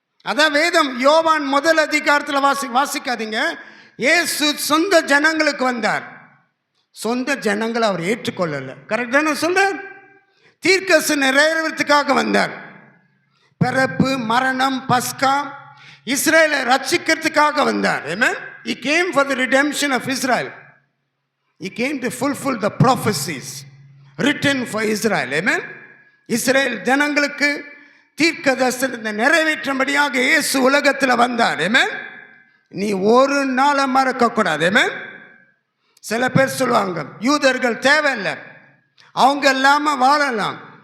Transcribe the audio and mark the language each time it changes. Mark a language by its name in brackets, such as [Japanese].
[Tamil] அதான் வேதம் யோவான் 1 அதிகாரத்தில் வாசிக்காதீங்க. இயேசு சொந்த ஜனங்களுக்கு வந்தார். சொந்த ஜனங்களை அவர் ஏற்றுக்கொள்ளலை. கரெக்டான சொல்ற. தீர்க்கதரிசனம் நிறைவேறத்துக்காக வந்தார். பிறப்பு, மரணம், பஸ்கா, இஸ்ரேலை ரட்சிக்கிறதுக்காக வந்தார். [English] He came for the redemption of Israel. He came to fulfill the prophecies written for Israel. [Tamil] Israel ஜனங்களுக்கு தீர்க்க தரிசனத்தை நிறைவேற்றும்படியாக இயேசு உலகத்தில் வந்தார். நீ ஒரு நாளை மறக்கக்கூடாது. சில பேர் சொல்லுவாங்க யூதர்கள் தேவையில்லை, அவங்க இல்லாமல் வாழலாம்.